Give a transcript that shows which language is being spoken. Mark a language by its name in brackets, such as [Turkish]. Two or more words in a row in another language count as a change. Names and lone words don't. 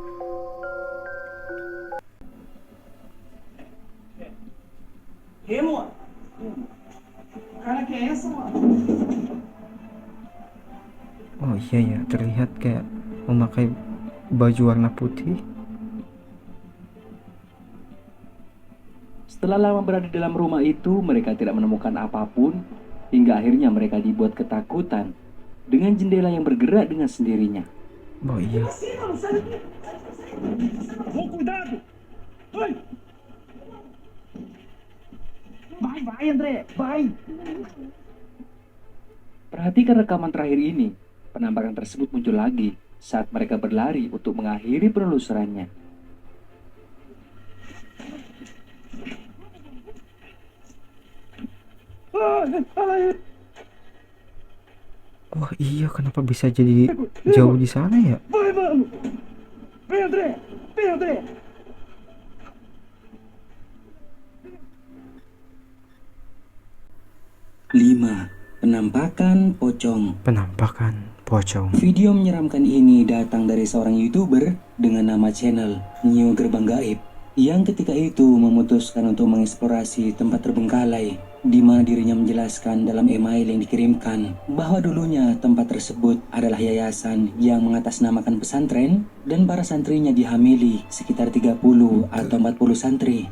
[Indonesian] Oh iya ya, terlihat kayak memakai baju warna putih. Setelah lama berada di dalam rumah itu, mereka tidak menemukan apapun, hingga akhirnya mereka dibuat ketakutan dengan jendela yang bergerak dengan sendirinya. Oh iya. [Portuguese] Com cuidado! Oi! Vai, André! Vai! [Indonesian] Perhatikan rekaman terakhir ini. Penampakan tersebut muncul lagi saat mereka berlari untuk mengakhiri penelusurannya. Wah iya, kenapa bisa jadi jauh di sana ya? [Portuguese] Vai, mano! Vem, André! Vem, André! [Indonesian] Lima, penampakan pocong. Penampakan pocong. Video menyeramkan ini datang dari seorang YouTuber dengan nama channel Neo Gerbang Gaib yang ketika itu memutuskan untuk mengeksplorasi tempat terbengkalai di mana dirinya menjelaskan dalam email yang dikirimkan bahwa dulunya tempat tersebut adalah yayasan yang mengatasnamakan pesantren dan para santrinya dihamili sekitar 30 atau 40 santri.